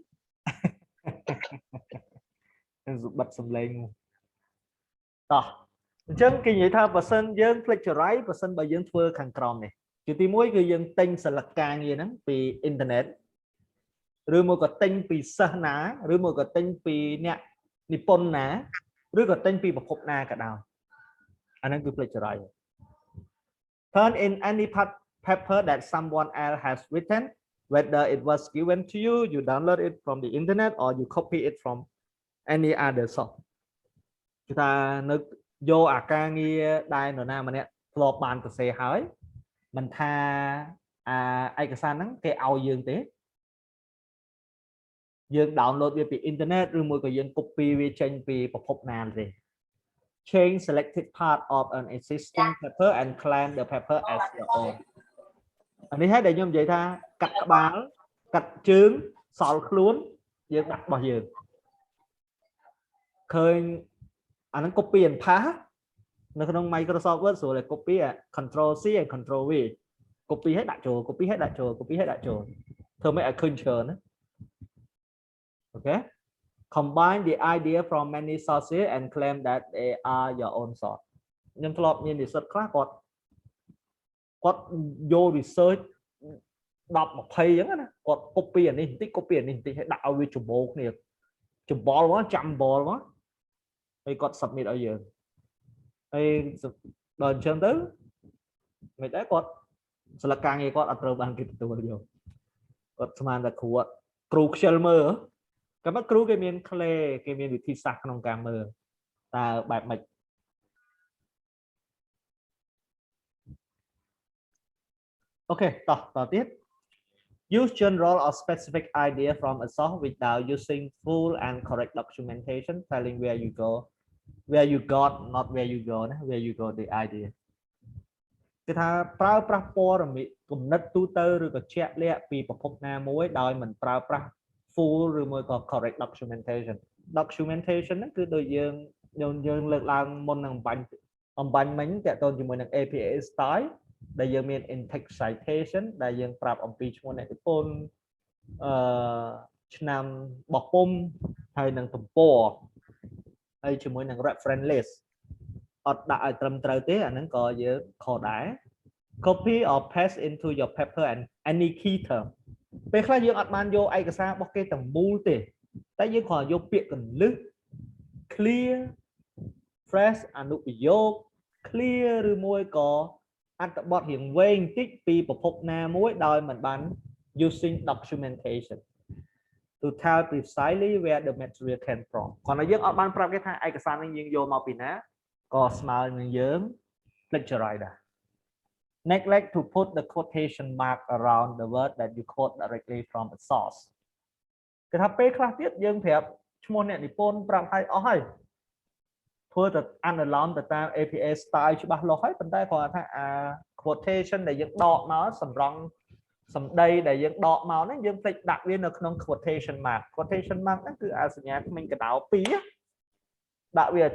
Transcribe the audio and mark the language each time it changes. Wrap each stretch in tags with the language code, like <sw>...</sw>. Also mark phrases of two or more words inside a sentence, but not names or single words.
<km>បិទសម្លេងតោះអញ្ចឹងគេនិយាយថាបើសិនយើង plagiarize បើសិនបើយើងធ្វើខាងក្រោមនេះគឺទី1គឺយើងទិញសិលការងារ ហ្នឹងពីអ៊ីនធឺណិតឬមកក៏ទិញពីសិស្សណាឬមកក៏ទិញពីអ្នកនិពន្ធ ណាឬក៏ទិញពីប្រភពណាក៏ដោយអាហ្នឹងគឺ</km> <en>plagiarize turn in any paper that someone else has written whether it was given to you you download it from the internet or you copy it from any other source</en> <km>គឺថានៅយកអាការងារដែលនរណាម្នាក់ធ្លាប់បានសរសេរហើយមិនថាឯកសារហ្នឹងគេឲ្យយើងទេ យើង download វាពី internet ឬមួយក៏យើង copy វាចេញពីប្រភពណាទេ</km> <en>change selected part of an existing paper and claim the paper as your own</en> <km>អានេះហើយដែលខ្ញុំនិយាយថាកាត់ក្បាលកាត់ជើងសល់ខ្លួនយើងដាក់របស់យើង ឃើញអាហ្នឹង</km> <en>copy and paste</en> <km>នៅក្នុង Microsoft Word ស្រួលតែ</km> <en>copy Control C and Control V copy</en> <km>ឲ្យដាក់ចូល copy ឲ្យដាក់ចូល copy ឲ្យដាក់ចូលធ្វើម៉េចឲ្យឃើញច្រើនណាអូខេ</km> <en>combine the idea from many sources and claim that they are your own source</en> <km>ខ្ញុំធ្លាប់មាននិស្សិតខ្លះគាត់ យក research 10 20អញ្ចឹងណាគាត់ copy អានេះបន្តិច copy អានេះបន្តិចឲ្យដាក់ឲ្យវាច្បោកគ្នាច្បល់មកចាំបលមកហើយគាត់ submit ឲ្យយើងហើយដល់អញ្ចឹងទៅមិនដែរគាត់សិលការងារគាត់អត់ត្រូវបានគេទទួលយកគាត់ស្មានតែគ្រូខ្ជិលមើលក៏មកគ្រូគេមានក្លេគេមានវិធីសាស្ត្រក្នុងការមើលតើបែបម៉េច អូខេតោះទៀត</km> <en>use general or specific idea from a source without using full and correct documentation telling where you got not where you go</en> <km>ណា</km> <en>where you got the idea</en> <km>គឺថាប្រើប្រាស់ព័ត៌មានគំនិតទូទៅឬក៏ជាក់លាក់ពីប្រភពណាមួយដោយមិនប្រើប្រាស់ full ឬមួយក៏</km> <en>correct documentation</en> <km>ហ្នឹងគឺដូចយើងលើកឡើងមុននឹងអំបញ្ញមិញតើតើជាមួយនឹង APA style ដែលយើងមាន</km> <en>in-text citation</en> <km>ដែលយើងប្រាប់អំពីឈ្មោះអ្នកនិពន្ធ ឆ្នាំបោះពុម្ពហើយនឹងទំព័រហើយជាមួយនឹង</km> <en>reference list</en> <km>អត់ដាក់ឲ្យត្រឹមត្រូវទេអាហ្នឹងក៏យើងខុសដែរ</km> <en>copy or paste into your paper and any key term</en> <km>ពេលខ្លះយើងអត់បានយកឯកសាររបស់គេទាំងមូលទេតែយើងគ្រាន់យកពាក្យកន្លឹះ</km> <en>clear fresh</en> <km>អនុប្រយោគ clear ឬមួយក៏អត្ថបទរៀងវែង បន្តិចពីប្រភពណាមួយដោយមិនបាន</km> <en>using documentation to tell precisely where the material came from</en> <km>គាត់ថាយើងអត់បានប្រាប់គេថាឯកសារនេះយើងយកមកពីណាក៏ស្មើនឹងយើង plagiarize ដែរ</km> <en>neglect to put the quotation mark around the word that you quote directly from a source</en> <km>គេថាពេលខ្លះទៀតយើងប្រាប់ឈ្មោះអ្នកនិពន្ធប្រាប់ឲ្យអស់ហើយធ្វើទៅ analog ទៅតាម APA style ច្បាស់លាស់ហើយប៉ុន្តែគាត់ថាអា quotation ដែល យើងដកមកសម្រង់សម្ដីដែលយើងដកមកហ្នឹងយើងភ្លេចដាក់វានៅក្នុង</km> <en>quotation mark</en> <km>ហ្នឹងគឺអាសញ្ញាក្មេងកដៅ2ដាក់វាឲ្យ</km>